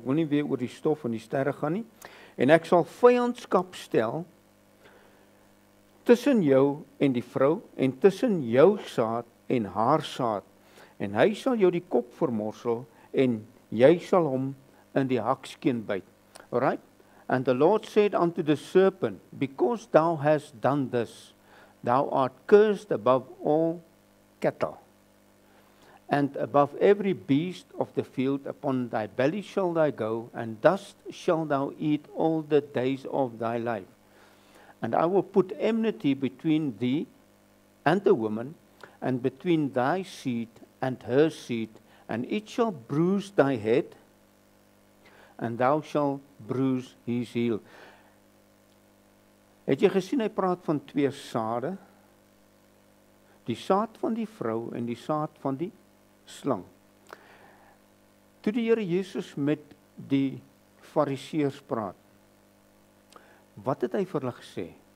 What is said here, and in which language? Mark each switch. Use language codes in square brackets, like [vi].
[af] Ek wil nie weer oor die stof en die sterre gaan nie. En ek sal vyandskap stel tussen jou en die vrou en tussen jou saad en haar saad. En hy sal jou die kop vermorsel en jy sal hom in die hakskeen byt. [en] Alright? And the Lord said unto the serpent, because thou hast done this, thou art cursed above all cattle, and above every beast of the field. Upon thy belly shall thou go, and dust shalt thou eat all the days of thy life. And I will put enmity between thee and the woman, and between thy seed and her seed, and it shall bruise thy head, and thou shalt bruise his heel. [af] Het jy gesien, hy praat van twee sade, die saad van die vrou en die saad van die slang. Toe die Here Jesus met die Fariseërs praat, wat het hy vir hulle gesê?